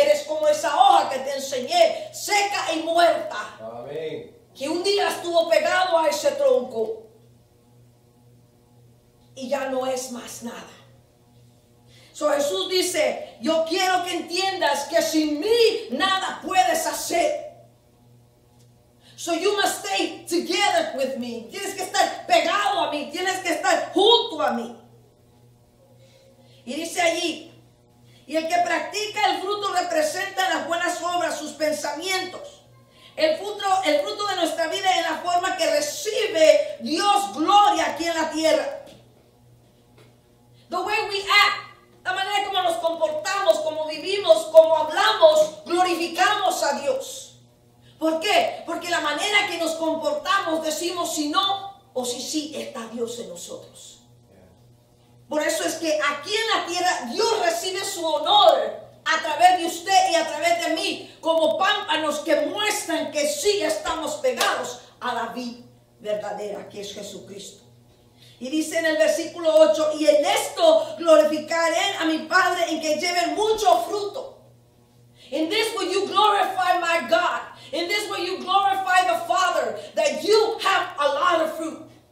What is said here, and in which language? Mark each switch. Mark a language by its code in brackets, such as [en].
[es] Eres como esa hoja que te enseñé, seca y muerta. Amén. Que un día estuvo pegado a ese tronco y ya no es más nada. So Jesús dice, yo quiero que entiendas que sin mí nada puedes hacer. [en] So you must stay together with me. [es] Tienes que estar pegado a mí, tienes que estar junto a mí. Y dice allí, y el que practica el fruto representa las buenas obras, sus pensamientos. El fruto de nuestra vida es la forma que recibe Dios gloria aquí en la tierra. [en] The way we act, [es] la manera como nos comportamos, como vivimos, como hablamos, glorificamos a Dios. ¿Por qué? Porque la manera que nos comportamos decimos si no o si sí está Dios en nosotros. Por eso es que aquí en la tierra Dios recibe su honor a través de usted y a través de mí como pámpanos que muestran que sí estamos pegados a la vid verdadera que es Jesucristo. Y dice en el versículo 8, y en esto glorificaré a mi Padre en que lleven mucho fruto. [en] In this will you glorify my God. In this will you glorify the Father, that you have a lot of fruit.